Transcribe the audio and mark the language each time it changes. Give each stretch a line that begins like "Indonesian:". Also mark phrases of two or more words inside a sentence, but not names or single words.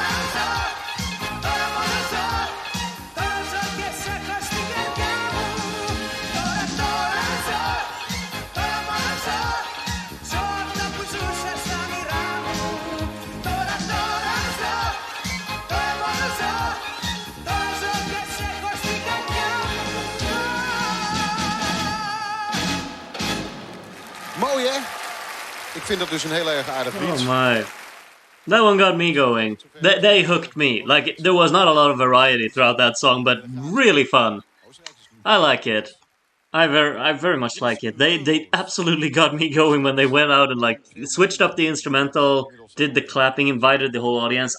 Greek: μόνο ζω τώρα ζω και σε έχω στην καρδιά μου τώρα ζω μόνο ζω ζω αυτά που ζούσα στα όνειρά μου τώρα ζω μόνο ζω τώρα ζω και σε έχω στην καρδιά μου
Dutch: Mooi, hè? Ik vind dat dus een heel erg aardig lied.
English: Oh my. That one got me going. They hooked me. Like, there was not a lot of variety throughout that song, but really fun. I like it. I very much like it. They absolutely got me going when they went out and like switched up the instrumental, did the clapping, invited the whole audience.